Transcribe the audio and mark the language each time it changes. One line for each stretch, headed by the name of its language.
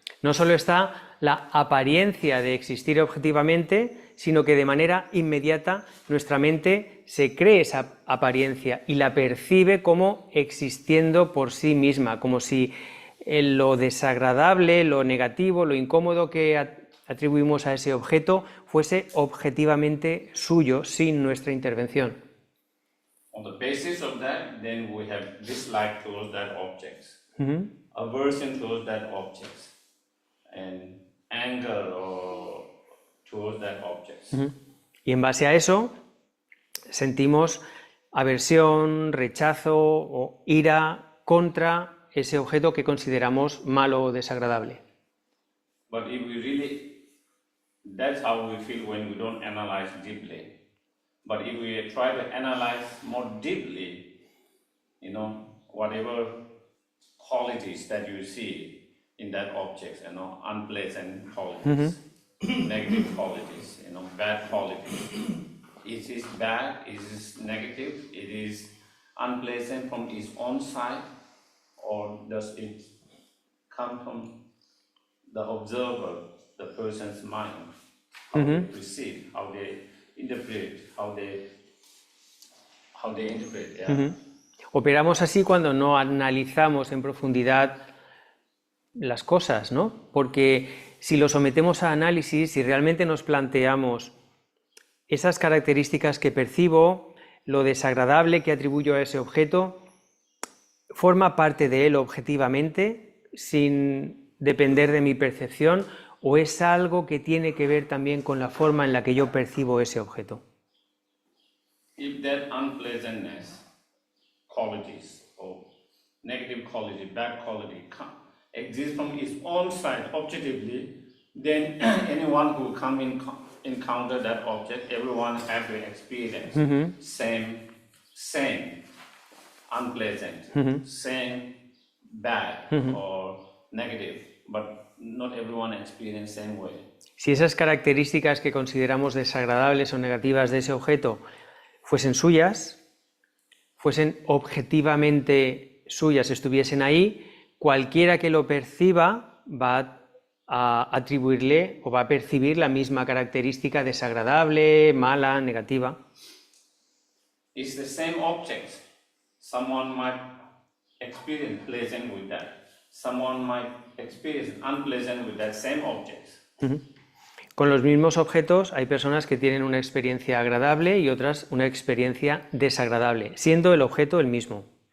Spanish: No solo está la apariencia de existir objetivamente, sino que de manera inmediata nuestra mente se cree esa apariencia y la percibe como existiendo por sí misma, como si lo desagradable, lo negativo, lo incómodo que atribuimos a ese objeto fuese objetivamente suyo, sin nuestra intervención.
English: On the basis of that, then we have dislike towards that objects, aversion towards that objects, and anger towards that objects.
Spanish: Y en base a eso sentimos aversión, rechazo o ira contra ese objeto que consideramos malo o desagradable.
English: But if we really, that's how we feel when we don't analyze deeply. But if we try to analyze more deeply, whatever qualities that you see in that object, unpleasant qualities, negative qualities, bad qualities. It is bad, it is negative, it is unpleasant from its own side, or does it come from the observer, the person's mind, how they perceive, how they interpret, how they interpret. Yeah.
Spanish: Operamos así cuando no analizamos en profundidad las cosas, ¿no? Porque si lo sometemos a análisis, si realmente nos planteamos esas características que percibo, lo desagradable que atribuyo a ese objeto, ¿forma parte de él objetivamente, sin depender de mi percepción, o es algo que tiene que ver también con la forma en la que yo percibo ese objeto?
English: If that unpleasantness, qualities, or negative quality, bad quality, exists from its own side objectively, then anyone who encounter that object, everyone has to experience same unpleasant, same bad or negative, but not everyone experience same way.
Spanish: Si esas características que consideramos desagradables o negativas de ese objeto fuesen suyas, fuesen objetivamente suyas, estuviesen ahí, cualquiera que lo perciba va a atribuirle o va a percibir la misma característica desagradable, mala, negativa.
English: It's the same object. Someone might experience pleasant with that. Someone might experience unpleasant with that same object.
Spanish: Con los mismos objetos hay personas que tienen una experiencia agradable y otras una experiencia desagradable, siendo el objeto el mismo.